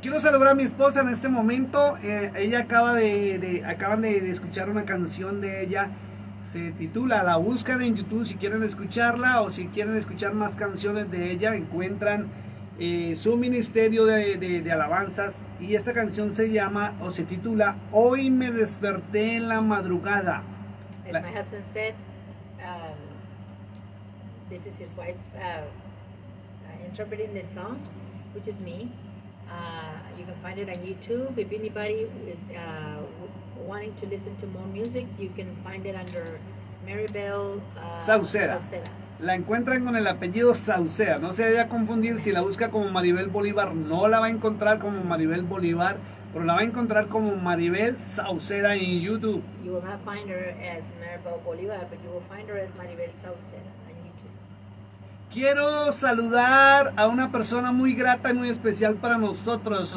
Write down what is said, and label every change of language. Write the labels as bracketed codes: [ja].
[es] Quiero saludar a mi esposa en este momento. Ella acaban de escuchar una canción de ella. Se titula, la buscan en YouTube si quieren escucharla o si quieren escuchar más canciones de ella. Encuentran su ministerio de alabanzas y esta canción se llama o se titula Hoy me desperté en la madrugada. [en] As my husband said, this is his wife interpreting this song, which is me. You can find it on YouTube. If anybody is wanting to listen to more music, you can find it under Maribel Sauceda. [es] La encuentran con el apellido Sauceda. No se vaya a confundir, si la busca como Maribel Bolívar, no la va a encontrar como Maribel Bolívar, pero la va a encontrar como Maribel Sauceda en YouTube. [en] You will not find her as Maribel Bolívar, but you will find her as Maribel Sauceda on YouTube. [es] Quiero saludar a una persona muy grata y muy especial para nosotros.